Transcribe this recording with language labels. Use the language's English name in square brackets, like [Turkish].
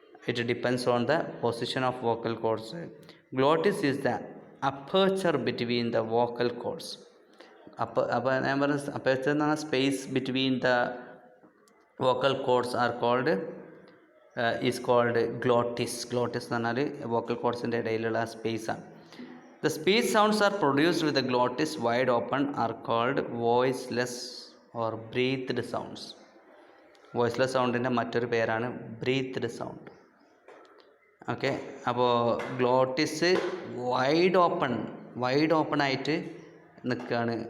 [English] It depends on the position of vocal cords. Glottis is the aperture between the vocal cords. [Malayalam] അപ്പോൾ ഞാൻ പറഞ്ഞ [English] Aperture എന്ന് പറഞ്ഞാൽ space between the vocal cords are called is called glottis. [Malayalam] Glottis എന്ന് പറഞ്ഞാൽ vocal കോഡ്സിൻ്റെ ഇടയിലുള്ള സ്പേസാണ്. [English] The speech sounds are produced with the glottis wide open are called voiceless or breathed sounds. [Malayalam] Voiceless സൗണ്ടിൻ്റെ മറ്റൊരു പേരാണ് ബ്രീത്ത്ഡ് സൗണ്ട്. ഓക്കെ, അപ്പോൾ glottis wide open ആയിട്ട് നിൽക്കുകയാണ്.